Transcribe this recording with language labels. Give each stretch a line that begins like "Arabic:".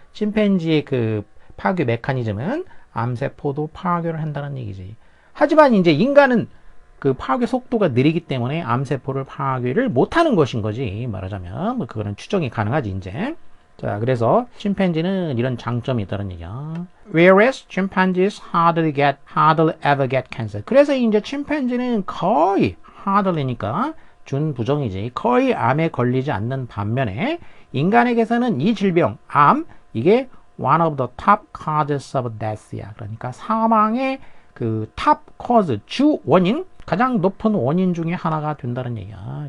Korean: 침팬지의 그 파괴 메커니즘은 암세포도 파괴를 한다는 얘기지. 하지만 이제 인간은 그 파괴 속도가 느리기 때문에 암세포를 파괴를 못하는 것인 거지. 말하자면 뭐 그거는 추정이 가능하지 이제. 자, 그래서 침팬지는 이런 장점이 있다는 얘기야.
English: Whereas chimpanzees hardly ever get cancer.
Korean: 그래서 이제 침팬지는 거의 hardly니까 준부정이지. 거의 암에 걸리지 않는 반면에 인간에게서는 이 질병, 암, 이게
English: one of the top causes of death
Korean: 야. 그러니까 사망의 그 top cause, 주 원인, 가장 높은 원인 중에 하나가 된다는 얘기야.